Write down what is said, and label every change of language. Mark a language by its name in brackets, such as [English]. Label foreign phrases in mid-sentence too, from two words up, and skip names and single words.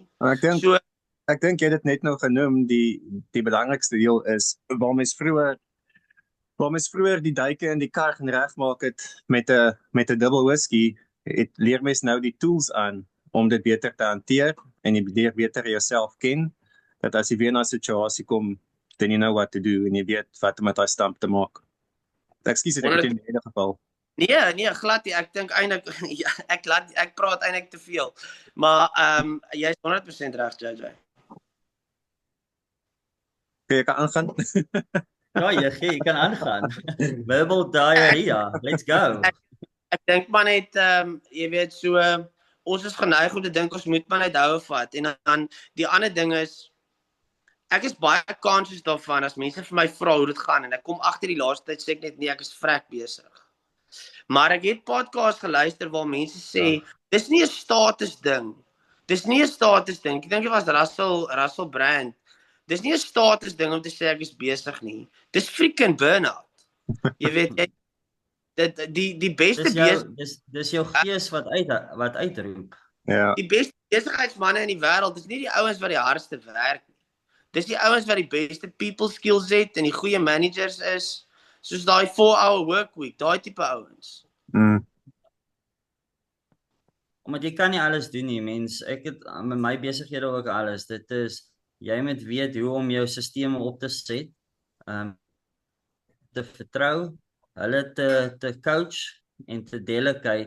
[Afrikaans] Ek dink jy het dit net nou genoem, die belangrikste deel is waar mens vroeër die duike in die kar gaan regmaak het met 'n dubbel whisky, leer mens nou die tools aan om dit beter te hanteer en jy leer beter jouself ken, dat as jy weer na 'n situasie kom, [English] then you know what to do [Afrikaans] en jy weet wat om met daai stamp te maak. Ekskuus dit ek in enige geval. Nee, glad nie. Ek dink eintlik ek praat eintlik te veel. Maar jy is 100% reg, JJ. Jy kan aangaan. Ja, jy kan aangaan. [English] Verbal diarrhea. Let's go. [Afrikaans] Ek dink maar net jy weet so ons is geneig om te dink ons moet maar net houe vat en dan die ander ding is ek is baie conscious daarvan as mense vir my vra hoe dit gaan en ek kom agter die laaste tyd sê ek net nee, ek is vrek besig. Maar ek het podcast geluister waar mense sê dis nie 'n status ding. Dis nie 'n status ding. Ek dink dit was Russell Brand. Dis nie 'n status ding om te sê ek is besig nie. Dis freaking burn-out. Jy weet die beste dis jou gees wat uitroep. Ja. Die beste besigheidsmanne in die wêreld is nie die ouens wat die hardste werk nie. Dis die ouens wat die beste [English] people skills [Afrikaans] het en die goeie managers is, soos daai 4-hour work week, daai tipe ouens. omdat jy kan nie alles doen nie, mens. Ek het met my besighede ook alles. Dit is jy moet weet hoe om jou stelsels op te set, te vertrou, hulle te coach en te delegate.